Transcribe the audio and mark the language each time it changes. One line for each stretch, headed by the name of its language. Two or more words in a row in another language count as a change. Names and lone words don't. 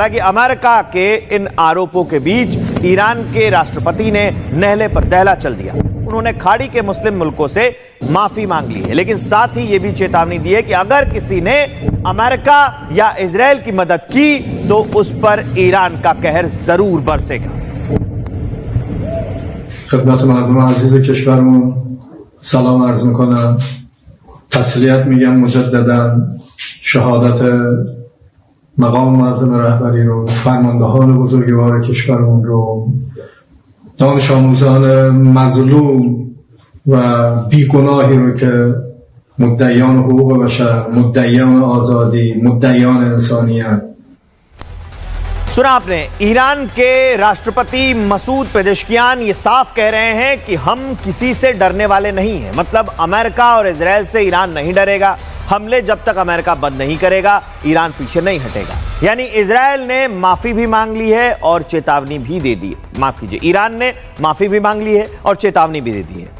Hindi: हालांकि अमेरिका के इन आरोपों के बीच ईरान के राष्ट्रपति ने नहले पर दहला चल दिया। उन्होंने खाड़ी के मुस्लिम मुल्कों से माफी मांग ली है, लेकिन साथ ही यह भी चेतावनी दी है कि अगर किसी ने अमेरिका या इजराइल की मदद की तो उस पर ईरान का कहर जरूर बरसेगा।
Persian: خدمت مردم عزیز کشورمون سلام عرض میکنم. تسلیت میگم مجددا شهادت مقام معظم رهبری رو، فرماندهان بزرگوار کشورمون رو، دانش آموزان مظلوم و بیگناهی رو که مدعیان حقوق بشر، مدعیان آزادی، مدعیان انسانیت.
Hindi: सुना आपने, ईरान के राष्ट्रपति मसूद पेजेश्कियान ये साफ कह रहे हैं कि हम किसी से डरने वाले नहीं हैं। मतलब अमेरिका और इजराइल से ईरान नहीं डरेगा। हमले जब तक अमेरिका बंद नहीं करेगा ईरान पीछे नहीं हटेगा। यानी इजराइल ने माफी भी मांग ली है और चेतावनी भी दे दी, माफ कीजिए, ईरान ने माफी भी मांग ली है और चेतावनी भी दे दी है।